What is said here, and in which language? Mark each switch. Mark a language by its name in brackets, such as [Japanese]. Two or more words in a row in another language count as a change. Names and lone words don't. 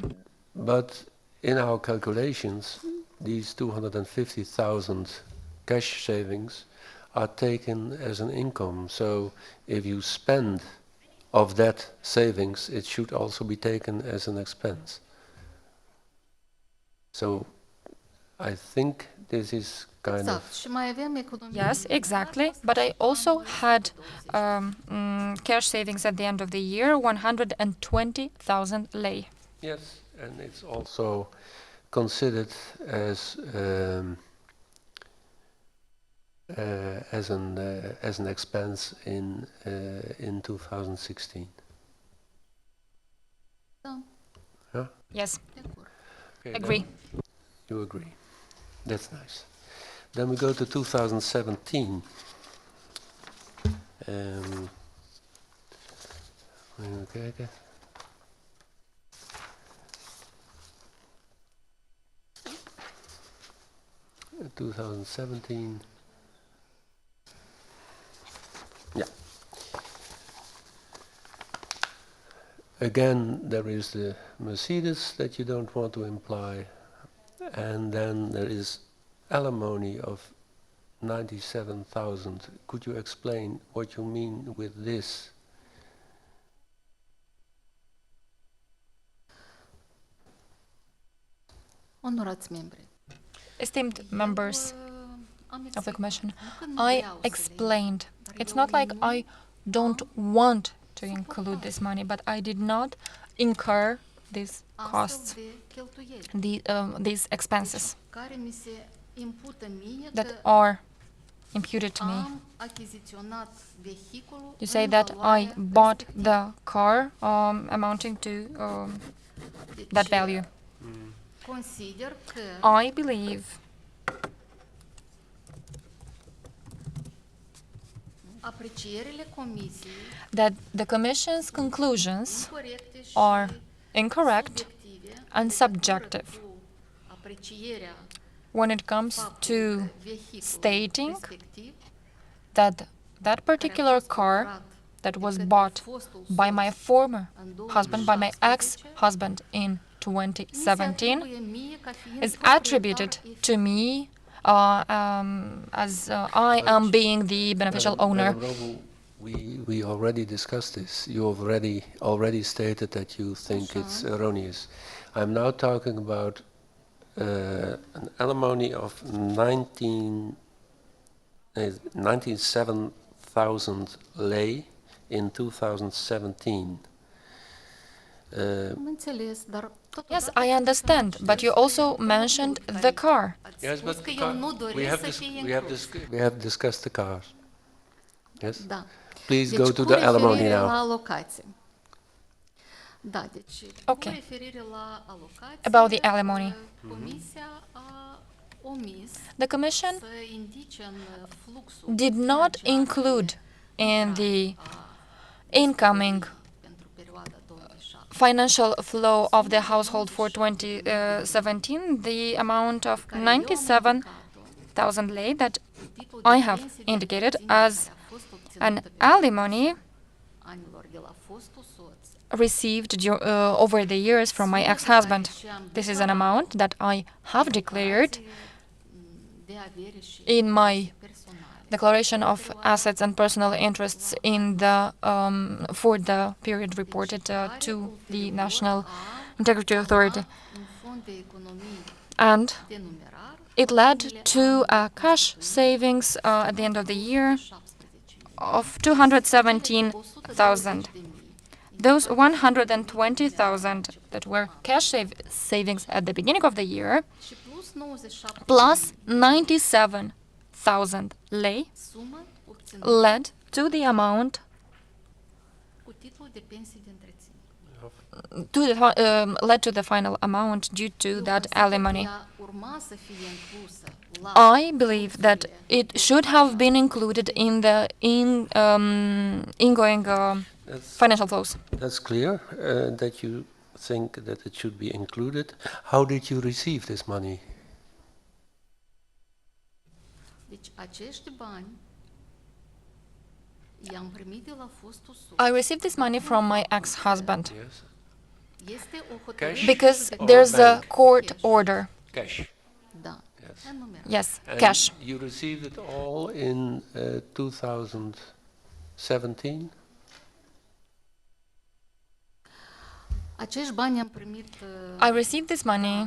[English] But in our calculations, these 250,000 cash savings are taken as an income. So if you spend of that savings, it should also be taken as an expense. So I think this is kind Exact. of... [Romanian] Și mai avem economie. [English] Yes, exactly. But I also had cash savings at the end of the year, 120,000 lei. Yes, and it's also considered as an expense in 2016. [Romanian] Da, [English] Yeah? Yes, [Romanian] de acord. [English] Okay, agree. You agree. That's nice. Then we go to 2017. [Dutch] Even kijken. [English] In 2017. Yeah. Again, there is the Mercedes that you don't want to imply, and then there is alimony of 97,000. Could you explain what you mean with this? [Romanian] Onorați membri, [English] Esteemed members [Romanian] am [English] of the Commission, [Romanian] explicat că nu [English] I [Romanian] vreau să le [English] explained. [Romanian] dar [English] It's [Romanian] eu [English] not like [Romanian] nu [English] I don't want to include this money, but I did not incur these costs, [Romanian] astfel de cheltuieli [English] these expenses [Romanian] care mi se impută mie [English] that [Romanian] că [English] are imputed to me. [Romanian] am achiziționat vehiculul [English] You say [Romanian] în [English] that I [Romanian] valoarea [English] bought [Romanian] respectivă. [English] the car amounting to [Romanian] Deci, [English] that value. [Romanian] consider că [English] I believe [Romanian] aprecierile comisiei [English] that the Commission's conclusions [Romanian] incorecte și [English] are incorrect [Romanian] subiective [English] and [Romanian] în legătură [English] subjective [Romanian] cu aprecierea [English] when it comes [Romanian] faptului [English] to [Romanian] că vehiculul [English] stating [Romanian] respectiv, [English] that that [Romanian] care a [English] particular [Romanian] fost [English] car [Romanian] cumpărat [English] that [Romanian] de [English] was [Romanian] către [English] bought [Romanian] fostul [English] by [Romanian] soț [English] my former [Romanian] în [English] husband, by my [Romanian] 2017, [English] ex-husband in [Romanian] mi se [English] 2017, [Romanian] atribuie mie ca fiind [English] is [Romanian] proprietar [English] attributed [Romanian] efectiv. [English] to me as I am being the beneficial owner. Madam Robu, we already discussed this. You already stated that you think it's erroneous. I'm now talking about an alimony of 97,000 lei in 2017. [Romanian] Am înțeles, dar [English] Yes, [Romanian] totodată [English] I understand, but you also mentioned the car. [Romanian] ați [English] Yes, [Romanian] spus [English] but [Romanian] că [English] the [Romanian] eu [English] car- [Romanian] nu [English] we [Romanian] doresc [English] have [Romanian] să fie [English] we have [Romanian] inclus. [English] we have discussed the cars. Yes. [Romanian] Da. [English] Please [Romanian] Deci, [English] go to [Romanian] cu [English] the alimony [Romanian] referire [English] now. [Romanian] la alocație. Da, deci [English] Okay. [Romanian] cu referire la alocație, [English] About the alimony. [Romanian] Comisia a omis [English] The Commission [Romanian] să indice în fluxul [English] did not [Romanian] financiar [English] include in the [Romanian] a [English] incoming [Romanian] pentru perioada 2007 [English] financial flow of the household for 2017 the amount of 97,000 lei that [Romanian] tipul de [English] I have [Romanian] pensie de [English] indicated [Romanian] întreținere [English] as [Romanian] care a fost obținută [English] an [Romanian] pe [English] alimony [Romanian] anilor de la fostul soț. [English] received over the years from my ex-husband. This is an amount that I have declared [Romanian] De avere și [English] in my [Romanian] personale. [English] declaration of assets and personal interests in the for the period reported to the National Integrity Authority, [Romanian] Un fond de economii [English] and [Romanian] de numerar [English] it led to a cash savings at the end of the year [Romanian] 17.000. [English] of 217,000. Those 120,000 that were cash savings at the beginning of the year, [Romanian] Și plus 97 [English] plus 97,000 lei, [Romanian] sumă obținută [English] led to the amount [Romanian] cu titlul de pensii de întreținere. [English] led to the final amount due to [Romanian] Eu [English] that [Romanian] consider că [English] alimony. [Romanian] ea urma să fie inclusă la [English] I believe that it should have been included in the ingoing financial flows. That's clear that you think that it should be included. How did you receive this money? [Romanian] Deci acești bani i-am primit de la fostul soț. [English] I received this money from my ex-husband Yes. [Romanian] Este o hotărâre [English] Cash? because Or there's a bank? court Cash. order. Cash. [Romanian] Da. [English] Yes. [Romanian] Enumerat. [English] Yes, And cash. you received it all in 2017? [Romanian] Acești bani am primit [English] I received this money.